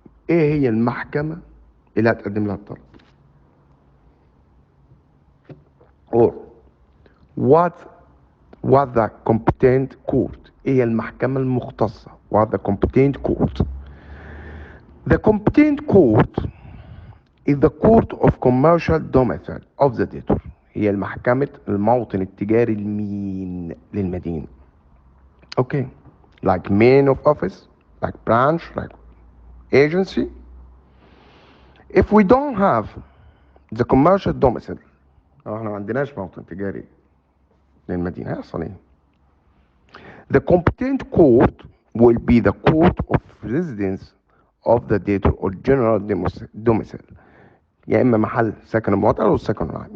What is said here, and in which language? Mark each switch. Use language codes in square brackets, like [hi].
[ar] ايه هي المحكمة اللي هتقدم لها الطلب؟ [en] or what the competent court؟ [ar] ايه هي المحكمة المختصة؟ [en] what the competent court؟ The competent court is the court of commercial domicile of the debtor. [ar] هي المحكمة الموطن التجاري المين للمدين. [en] Okay, like main of office, like branch, like agency. If we don't have the commercial domicile، [ar] احنا ما عندناش موطن تجاري للمدينة، هيحصل ايه؟ [en] The competent court will be the court of residence of the debtor or general domicile. [ar] يا اما محل سكن المواطن او السكن العام.